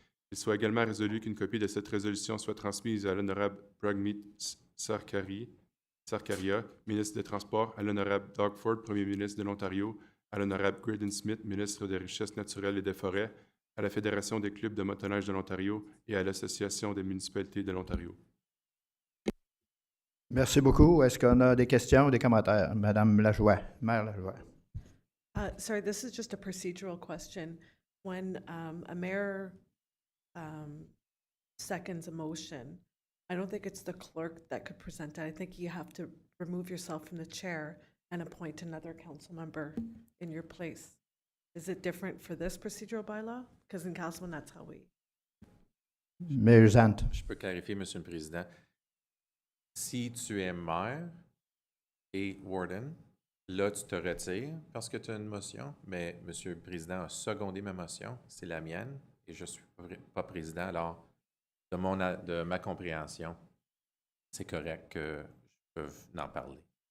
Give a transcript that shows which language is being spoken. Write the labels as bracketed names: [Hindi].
[French] Il soit également résolu qu'une copie de cette résolution soit transmise à l'honorable Pragmeet Sarkaria, ministre des Transports, à l'honorable Doug Ford, premier ministre de l'Ontario, à l'honorable Graydon Smith, ministre des Richesses naturelles et des Forêts, à la Fédération des clubs de motoneige de l'Ontario et à l'Association des municipalités de l'Ontario. Merci beaucoup. Est-ce qu'on a des questions ou des commentaires? Madame Lajoie, Maire Lajoie. [English] Sorry, this is just a procedural question. When a mayor seconds a motion, I don't think it's the clerk that could present it. I think you have to remove yourself from the chair and appoint another council member in your place. Is it different for this procedural bylaw? Because in Councilman, that's how we. Mayor Zant. [French] Je peux clarifier, Monsieur le Président. Si tu es maire et warden, là, tu te retires parce que tu as une motion, mais Monsieur le Président a secondé ma motion, c'est la mienne, et je ne suis pas président. Alors, de ma compréhension, c'est correct que je peux en parler.